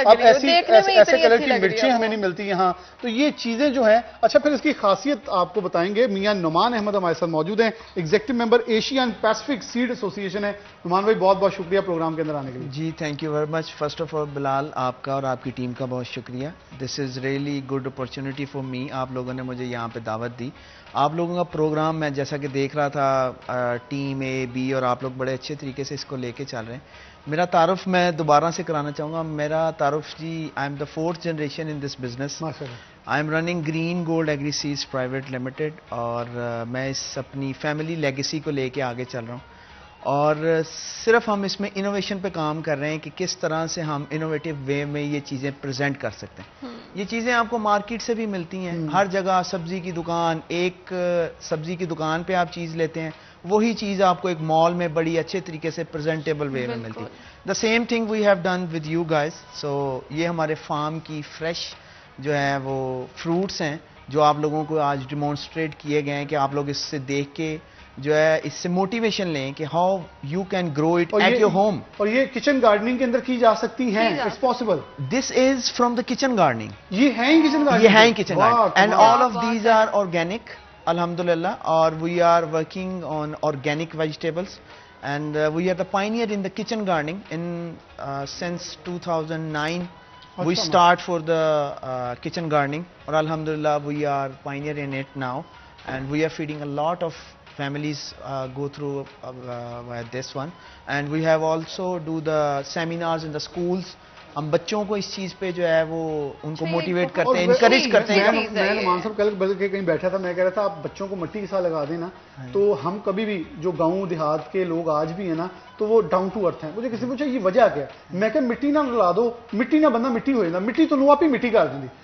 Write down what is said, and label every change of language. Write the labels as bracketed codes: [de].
[ur] اب ایسے کلر کی مرچیں ہمیں نہیں ملتی یہاں. تو یہ چیزیں جو ہیں, اچھا پھر اس کی خاصیت آپ کو بتائیں گے. میاں نعمان احمد ہمارے ساتھ موجود ہیں, executive member Asian Pacific sad ایسوسی ایشن ہے. نعمان بھائی بہت بہت شکریہ پروگرام کے اندر آنے کے لیے. [en] جی thank you very much. [ur] First of all بلال, آپ کا اور آپ کی ٹیم کا بہت شکریہ. [en] This is really good opportunity for me. [ur] آپ لوگوں نے مجھے یہاں پہ دعوت دی. آپ لوگوں کا پروگرام میں جیسا کہ دیکھ رہا تھا, ٹیم اے بی, اور آپ لوگ بڑے اچھے طریقے سے اس کو لے کے چل رہے ہیں. میرا تعارف میں دوبارہ سے کرانا چاہوں گا. میرا تعارف جی, [en] I am the 4th generation in this business. I am running [ur] green gold agri seeds private limited, اور میں اس اپنی فیملی لیگیسی کو لے کے آگے چل رہا ہوں. اور صرف ہم اس میں انوویشن پہ کام کر رہے ہیں کہ کس طرح سے ہم انوویٹو وے میں یہ چیزیں پریزنٹ کر سکتے ہیں. یہ چیزیں آپ کو مارکیٹ سے بھی ملتی ہیں, ہر جگہ سبزی کی دکان, ایک سبزی کی دکان پہ آپ چیز لیتے ہیں, وہی چیز آپ کو ایک مال میں بڑی اچھے طریقے سے پریزنٹیبل وے میں ملتی ہے. [en] The same thing we have done with you guys. [ur] سو یہ ہمارے فارم کی فریش جو ہے وہ فروٹس ہیں جو آپ لوگوں کو آج ڈیمونسٹریٹ کیے گئے ہیں, کہ آپ لوگ اس سے دیکھ کے جو ہے اس سے موٹیویشن لیں کہ [en] How you can grow it at your home. [ur] اور یہ کچن گارڈننگ کے اندر کی جا سکتی ہیں, [en] It's possible. This is from the kitchen gardening. [ur] یہ ہیں کچن گارڈنگ, یہ ہیں kitchen gardening, [en] And all of these are organic الحمدللہ. اور we are working on organic vegetables, and we are the pioneer in the kitchen gardening in since 2009. We start for the kitchen gardening, or alhamdulillah we are pioneer in it now, and we are feeding a lot of families go through this one, and we have also do the seminars in the schools. [ur] ہم بچوں کو اس چیز پہ جو ہے وہ ان کو motivate کرتے ہیں, انکریج کرتے ہیں. میں نعمان صاحب کل کے کہیں بیٹھا تھا, میں کہہ رہا تھا آپ بچوں کو مٹی کے ساتھ لگا دیں نا, تو ہم کبھی بھی جو گاؤں دیہات کے لوگ آج بھی ہیں نا, تو وہ ڈاؤن ٹو ارتھ ہیں. مجھے کسی نے پوچھا یہ وجہ کیا ہے, میں کہ مٹی نہ لا دو, مٹی نہ بندہ مٹی ہوئے نا, مٹی تو آپ ہی مٹی کا دیں.